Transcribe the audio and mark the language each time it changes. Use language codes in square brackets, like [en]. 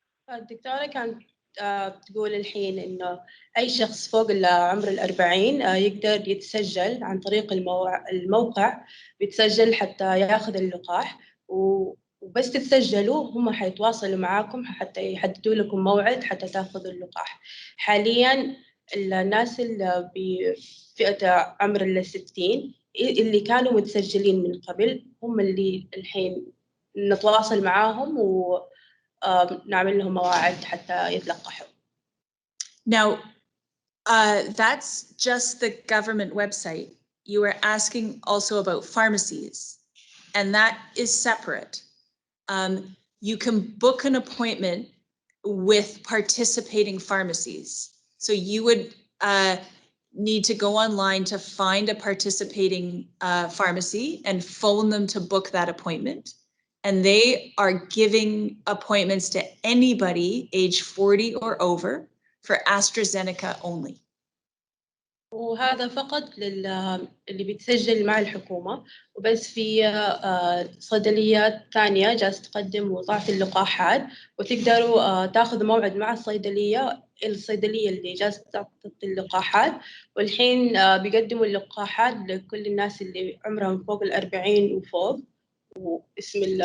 [ar] الدكتورة كانت تقول الحين إنه أي شخص فوق عمر 40 يقدر يتسجل عن طريق الموقع، بيتسجل حتى ياخذ اللقاح، وبس تتسجلوا هم حيتواصلوا معاكم حتى يحددوا لكم موعد حتى تاخذوا اللقاح. حاليا الناس اللي بفئة عمر 60 اللي كانوا متسجلين من قبل هم اللي الحين نتواصل معاهم نعمل لهم مواعيد حتى يتلقحوا. [en] Now, that's just the government website. You were asking also about pharmacies, and that is separate. You can book an appointment with participating pharmacies. So you would need to go online to find a participating pharmacy and phone them to book that appointment. And they are giving appointments to anybody age 40 or over for AstraZeneca only. [ar] وهذا فقط اللي بيتسجل مع الحكومة، وبس في صيدليات ثانية جالسة تقدم وضعت اللقاحات، وتقدروا تاخذوا موعد مع الصيدلية اللي جالسة تعطي اللقاحات، والحين بيقدموا اللقاحات لكل الناس اللي عمرهم فوق 40 وفوق، واسم